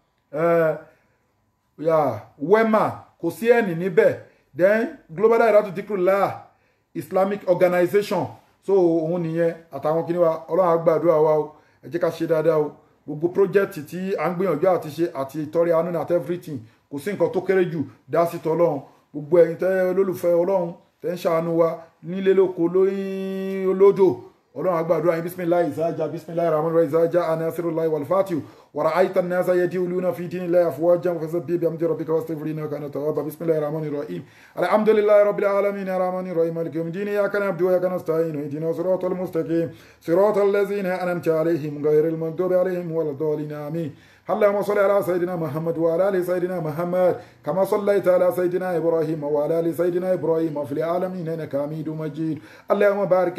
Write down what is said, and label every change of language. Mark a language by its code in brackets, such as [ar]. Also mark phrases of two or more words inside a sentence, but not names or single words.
[yo] Wema kò sí ẹni níbẹ̀ then Global Dahiratu Dhikrlahi Islamic Organization so òun nìyẹn àtàwọn kìnìún wa ọlọ́run á gbàdúrà wa o ẹ jẹ́ ká ṣe dáadáa o gbogbo project tí à ń gbìyànjú àti ṣe àti ìtọ́rẹ àánú àti everything kò sí nǹkan tó kéré jù dá sí tọ́lọ́run gbogbo ẹ̀yin tẹ́ olólùfẹ́ ọlọ́run tẹ́ ń ṣàánú wa nílé lóko lóyún olódò ọlọ́run á gbàdúrà yín bisimilayi ìsájà [ar] بسم الله الرحمن الرحيم [yo] ìsájà [ar] نصر الله والفتح ورأيت الناس يدخلون في دين الله أفواجا فسبح بحمد ربك واستغفر إنه كان توابا بسم الله الرحمن الرحيم الحمد لله رب العالمين الرحمن الرحيم مالك يوم الدين إياك نعبد وإياك نستعين اهدنا الصراط المستقيم صراط الذين أنعمت عليهم غير المغضوب عليهم ولا الضالين آمين اللهم صل على سيدنا محمد وعلى ال سيدنا محمد كما صليت على سيدنا ابراهيم وعلى ال سيدنا ابراهيم في العالمين انك حميد مجيد اللهم بارك